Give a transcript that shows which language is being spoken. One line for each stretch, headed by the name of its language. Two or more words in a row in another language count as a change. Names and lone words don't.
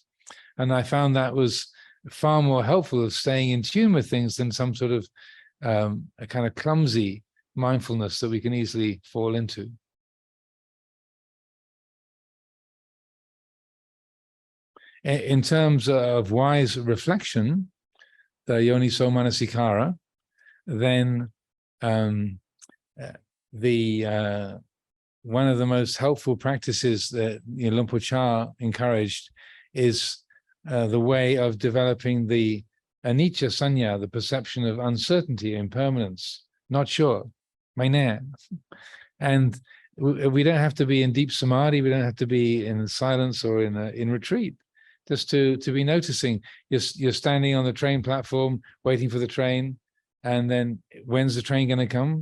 English: And I found that was far more helpful of staying in tune with things than some sort of a kind of clumsy mindfulness that we can easily fall into. In terms of wise reflection, the
Pali: yoniso manasikara,
English: then one of the most helpful practices that Luang Por Chah encouraged is the way of developing the
Pali: anicca sanya,
English: the perception of uncertainty, impermanence, not sure, mainē. And we don't have to be in deep samadhi, we don't have to be in silence or in retreat. Just to be noticing, you're standing on the train platform waiting for the train, and then when's the train going to come?